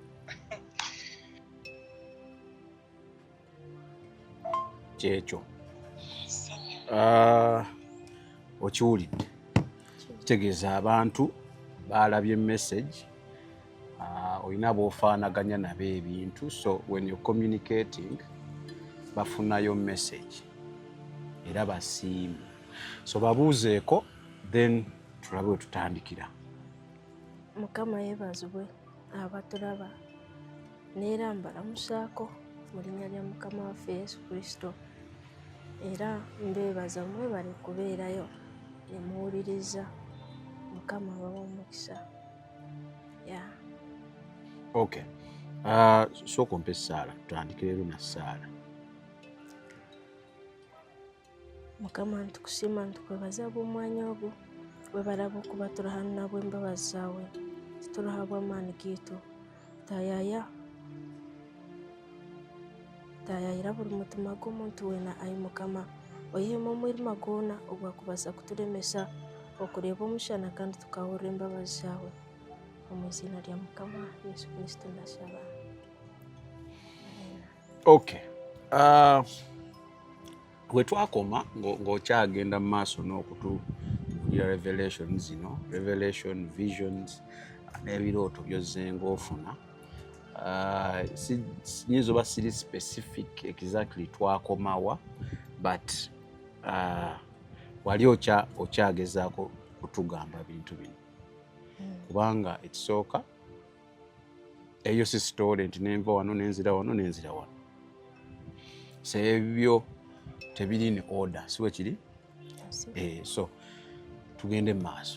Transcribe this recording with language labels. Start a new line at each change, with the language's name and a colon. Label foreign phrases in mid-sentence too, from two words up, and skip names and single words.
Ganda: Kyekyo okiwulidde, kitegeeza abantu baalabye message, olina b'ofaanaganya nabo ebintu,
English: so when you're communicating
Ganda: bafunayo message era basiimu, so babuuzeeko then tulabe we tutandikira. Mukama yeebazibwe abatulaba neera mbalamusaako mu linnya lya Mukama waffe Yesu Kristo, era mbeebaza mwebale kubeerayo ne muwuliriza. Mukama abawa omukisa. Okay, sooka ompe Saala, tutandikire leero na Saala.
Nyankole: Mukama ntukusiima ntukwebaza bw'omwanya ogwo, webalaba okuba turahanna bw'embabazi zaawe, titurahabwa amaani gaitu. Tayayira buli mutima gw'omuntu weena ayi Mukama, oyihemu omwirima gwona ogwakubaasa kuturemesa okureeba omushana kandi tukahurra embabazi zaawe. Omu izina lya Mukama Yesu Kristo ndasaba.
Ganda: Okay, bwe twakoma ng'okyagenda mu maaso n'okutuulira
English: revelation visions
Ganda: n'ebirooto by'ozzenga ofuna sinyinza oba siri
English: specific exactly
Ganda: twakomawa but wali okyagezaako kutugamba bintu bino kubanga ekisooka eyo si story nti nenva wano nenzira wano so ebyo tebiri
English: in order
Ganda: siwe kiri so tugende mu maaso